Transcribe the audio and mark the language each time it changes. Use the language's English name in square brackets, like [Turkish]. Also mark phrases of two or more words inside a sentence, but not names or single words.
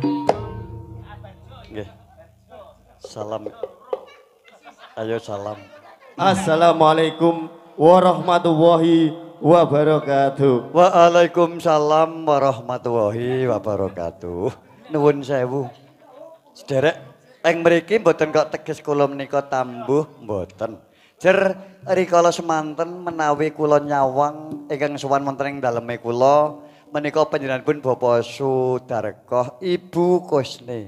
[Javanese] Nggih. Salam. Ayo salam. [Arabic] السلام عليكم ورحمة الله وبركاته. وعليكم السلام ورحمة الله وبركاته. [Javanese] Nuwun sewu. Sederek ing mriki mboten kok teges kula menika tambuh mboten. Jer rikala semanten menawi kula nyawang ingkang sowan wonten ing daleme kula menika panjenenganipun Bapak Sudarko Ibu Kusni.